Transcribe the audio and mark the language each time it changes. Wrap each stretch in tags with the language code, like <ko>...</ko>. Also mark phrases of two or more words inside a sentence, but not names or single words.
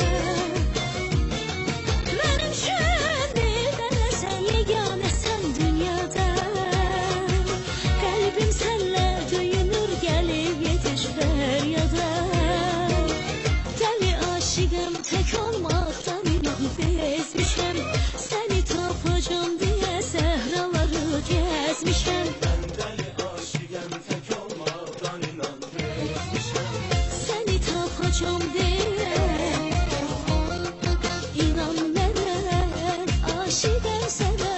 <az>Benim üçün bir tanesən, yeganəsən dünyada. Qəlbim sənlə döyünür, gəlib yetiş fəryada. Dəli aşığım, tək olmaqdan inan bezmişəm. Səni tapacağım diye səhraları gezmişəm.</az> <tr>Deli aşığım, tek olmaktan inan bezmişəm.</tr> <az>Səni tapacağım diye inan mənə, aşığım sənə.</az>